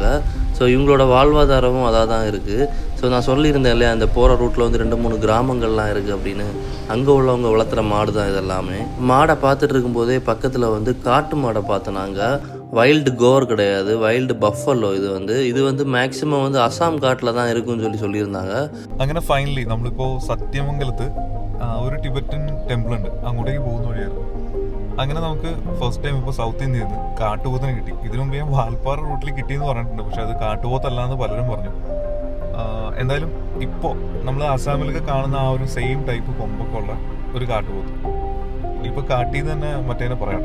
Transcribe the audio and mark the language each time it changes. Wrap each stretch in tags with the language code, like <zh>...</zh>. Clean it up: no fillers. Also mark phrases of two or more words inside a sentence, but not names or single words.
<ta>ஸோ இவங்களோட வாழ்வாதாரமும் அதாக தான் இருக்குது. ஸோ நான் சொல்லியிருந்தேன் இல்லையா, அந்த போகிற ரூட்டில் வந்து 2-3 கிராமங்கள்லாம் இருக்குது அப்படின்னு. அங்கே உள்ளவங்க வளர்த்துற மாடு தான் இதெல்லாமே. மாடை பார்த்துட்டு இருக்கும்போதே பக்கத்தில் வந்து காட்டு மாடை பார்த்தோம் நாங்கள்.</ta> <en>wild gaur</en> <ta>கிடையாது,</ta> <en>wild buffalo.</en> <ta>இது வந்து மேக்ஸிமம் வந்து அசாம் காட்டில் தான் இருக்குன்னு சொல்லியிருந்தாங்க.</ta> <ml>അങ്ങനെ ഫൈനലി നമ്മളിപ്പോൾ സത്യമംഗലത്ത് ഒരു</ml> <en>Tibetan temple</en> <ml>ഉണ്ട്, അങ്ങോട്ടേക്ക് പോകുന്ന വഴിയായിരുന്നു. അങ്ങനെ നമുക്ക്</ml> <en>first time</en> <ml>ഇപ്പോൾ സൗത്ത് ഇന്ത്യയിൽ നിന്ന് കാട്ടുപോത്തിനെ കിട്ടി. ഇതിനു മുമ്പ് ഞാൻ വാൽപ്പാറ റൂട്ടിൽ കിട്ടിയെന്ന് പറഞ്ഞിട്ടുണ്ട്, പക്ഷെ അത് കാട്ടുപോത്തല്ല എന്ന് പലരും പറഞ്ഞു. എന്തായാലും ഇപ്പോൾ നമ്മൾ ആസാമിലൊക്കെ കാണുന്ന ആ ഒരു</ml> <en>same type</en> <ml>കൊമ്പൊക്കെ ഉള്ള ഒരു കാട്ടുപോത്ത് ഇപ്പോൾ കാട്ടിൽ നിന്ന് തന്നെ മറ്റേനെ പറയാട്ടോ.</ml>